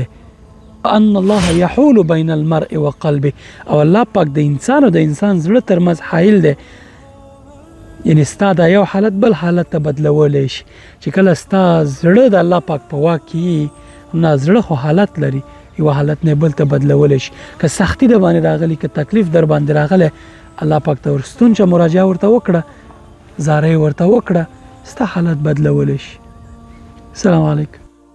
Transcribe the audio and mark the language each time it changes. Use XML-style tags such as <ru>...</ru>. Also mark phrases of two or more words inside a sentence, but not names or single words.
<ar>ان الله يحول بين المرء وقلبه،</ar> <ps>او الله پاک د انسان او د انسان زړه ترمنځ حائل دی. یعنی ستا دا یو حالت بل حالت ته بدلولی شي. چې کله ستا زړه د الله پاک په واک کې، نه زړه خو حالت لري، یو حالت نه بل ته بدلولی شي. که سختی در باندې راغلی، که تکلیف در باندې راغلی، الله پاک ته ورستون چې مراجعه ورته وکړه، زارۍ ورته وکړه، ستا حالت بدلولی شي.</ps> <ar>السلام علیکم.</ar>